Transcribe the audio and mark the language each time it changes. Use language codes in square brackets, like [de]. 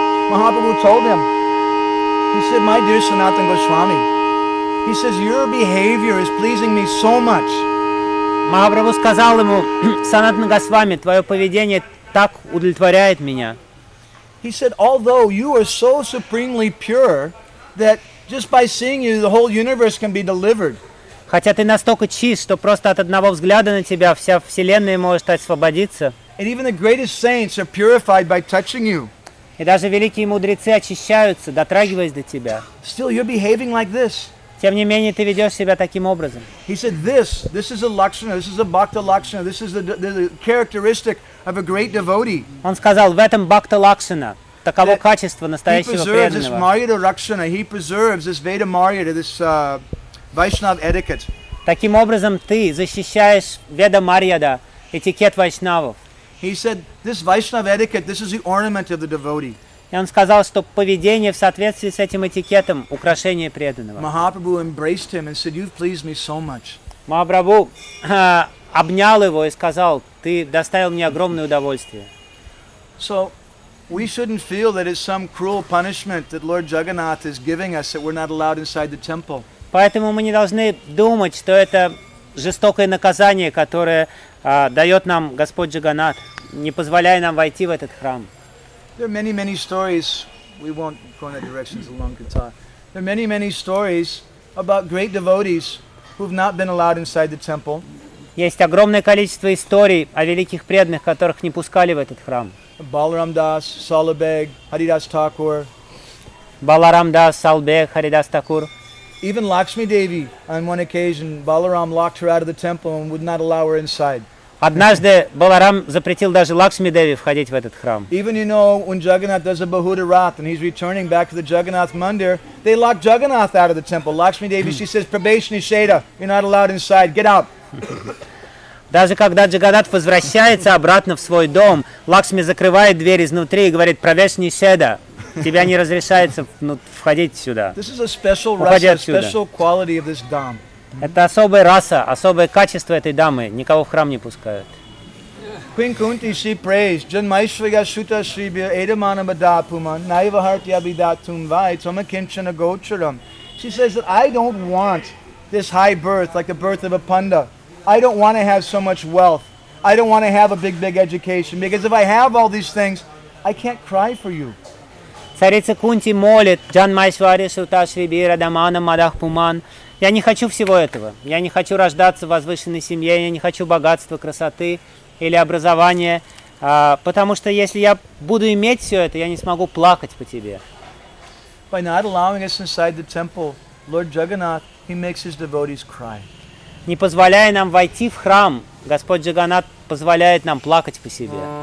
[en] Mahaprabhu told him, he said, "My dear Sanatana Goswami," he says, "your behavior is pleasing me so much." [ru] Mahaprabhu сказал ему: "Sanatana Goswami, твое поведение так удовлетворяет меня." [en] He said, "Although you are so supremely pure that just by seeing you, the whole universe can be delivered." [ru] Хотя ты настолько чист, что просто от одного взгляда на тебя вся вселенная может освободиться. [en] And even the greatest saints are purified by touching you. [ru] И даже великие мудрецы очищаются, дотрагиваясь до тебя. [en] Still, you're behaving like this. [ru] Тем не менее, ты ведешь себя таким образом. [en] He said, this is a lakshana, this is a bhakta lakshana, this is the characteristic of a great devotee. [ru] Он сказал, в этом бхакта лакшана, таково качество настоящего преданного. [en] He preserves this marya rakshana, he preserves this veda marya, this vaishnava etiquette. [ru] Таким образом, ты защищаешь веда марьяда, этикет вайшнавов. [en] He said, this Vaishnava etiquette, this is the ornament of the devotee. [ru] И он сказал, что поведение в соответствии с этим этикетом – украшение преданного. [en] Mahaprabhu embraced him and said, you've pleased me so much. [ru] Mahaprabhu обнял его и сказал, ты доставил мне огромное удовольствие. [en] So, we shouldn't feel that it's some cruel punishment that Lord Jagannath is giving us that we're not allowed inside the temple. [ru] Поэтому мы не должны думать, что это жестокое наказание, которое дает нам Господь Джаганнат, не позволяя нам войти в этот храм. [en] There are many, many stories. We won't go in that direction as long as time. There are many, many stories about great devotees who have not been allowed inside the temple. [ru] Есть огромное количество историй о великих преданных, которых не пускали в этот храм. [en] Balaram Das, Salabeg, Haridas Thakur. [ru] Balaram Das, Salabeg, Haridas Thakur. [en] Even Lakshmi Devi, on one occasion, Balaram locked her out of the temple and would not allow her inside. [ru] Однажды Баларам запретил даже Лакшми Деви входить в этот храм. [en] Even you know when Jagannath does a Bahuda Rath and he's returning back to the Jagannath Mandir, they lock Jagannath out of the temple. Lakshmi Devi, she says, "Probation is Shada. You're not allowed inside. Get out." [ru] Даже когда Джаганнат возвращается обратно в свой дом, Лакшми закрывает дверь изнутри и говорит: "Пробейшн Шеда. Тебя не разрешается входить сюда. [en] This is a special раса, special quality of this dam. [ru] Это особая раса, особое качество этой дамы. Никого в храм не пускают. [en] Queen Kunti, she prays, [sa] Janmaishvaya Shuta Shribya Edamana Madapuma Naivaharti Abhidatum Vai Toma Kinchana Gocharam. [en] She says that I don't want this high birth, like the birth of a panda. I don't want to have so much wealth. I don't want to have a big, big education. Because if I have all these things, I can't cry for you. [ru] Царица Кунти молит Джанмайшвари Шуташриби Радамана Мадахпуман. Я не хочу всего этого. Я не хочу рождаться в возвышенной семье. Я не хочу богатства, красоты или образования. Потому что если я буду иметь все это, я не смогу плакать по тебе. [en] By not allowing us inside the temple, Lord Jagannath, he makes his devotees cry. [ru] Не позволяя нам войти в храм, Господь Джагнат позволяет нам плакать по себе.